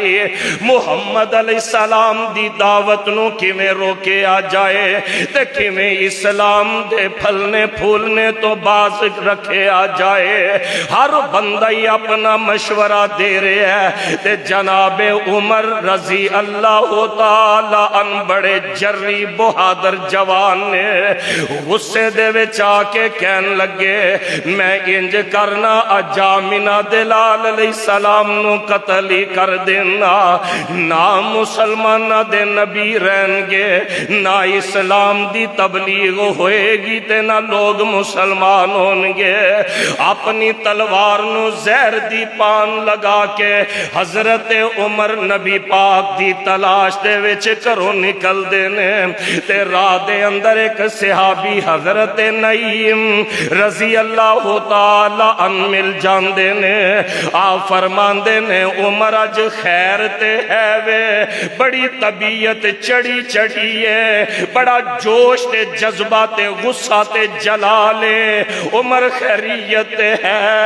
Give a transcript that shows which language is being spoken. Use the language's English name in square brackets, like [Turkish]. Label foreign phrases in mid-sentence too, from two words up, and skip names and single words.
[Punjabi] محمد علیہ السلام دی دعوت نوں کویں روکیا جائے تے کویں اسلام دے پھلنے پھولنے توں باز رکھیا جائے. ہر بندہ ہی اپنا مشورہ دے رہا ہے تے جنابِ عمر [Arabic] رضي الله تعالى عن [Punjabi] بڑے جری بہادر جوان نے غصے دے وچ آ کے کہن لگے میں انج کرنا اجامنا دلال علیہ السلام نوں قتل ہی کر دینا. نہ مسلماناں دے نبی رہن گے، نہ اسلام دی تبلیغ ہوئے گی تے نہ لوگ مسلمان ہوں گے. اپنی تلوار نوں زہر دی پان لگا کے حضرت عمر نبی پاک دی تلاش دے وچ گھروں نکلدے نے تے راہ دے اندر ایک صحابی حضرت نعیم [Arabic] رضي الله تعالى عن [Punjabi] مل جاندے نے. آپ فرماندے نے عمر اج خیر تے ہے وے، بڑی طبیعت چڑھی چڑھی ہے، بڑا جوش تے جذبہ تے غصہ تے جلالے. عمر خیریت ہے.